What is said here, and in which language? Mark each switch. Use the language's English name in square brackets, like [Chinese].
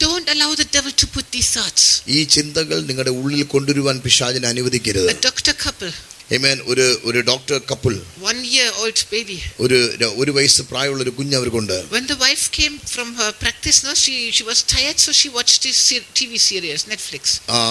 [English] Don't allow the devil to put these thoughts. [Malayalam] ഈ ചിന്തകൾ നിങ്ങളുടെ ഉള്ളിൽ കൊണ്ടുവരുവാൻ പിശാചിനെ അനുവദിക്കരുത്. [English] A doctor couple. [Malayalam] Amen. ഒരു ഡോക്ടർ കപ്പിൾ, [English] 1-year-old baby. [Malayalam] ഒരു വയസ്സ് പ്രായമുള്ള ഒരു കുഞ്ഞ് അവർക്കുണ്ട്. [English] When the wife came from her practice, no, she was tired, so she watched this TV series, Netflix.